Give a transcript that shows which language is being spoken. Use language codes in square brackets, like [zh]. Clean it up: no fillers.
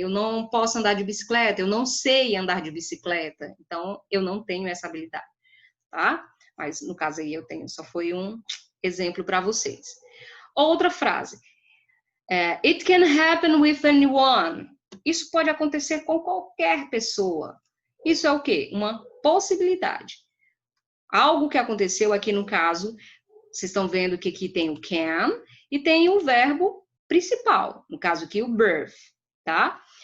[pt] Eu não posso andar de bicicleta. Eu não sei andar de bicicleta. Então, eu não tenho essa habilidade, tá? Mas, no caso aí, eu tenho. Só foi um exemplo para vocês. Outra frase. [en] It can happen with anyone. [pt] Isso pode acontecer com qualquer pessoa. Isso é o quê? Uma possibilidade. Algo que aconteceu aqui no caso, vocês estão vendo que aqui tem o can e tem o verbo principal, no caso aqui o birth, tá?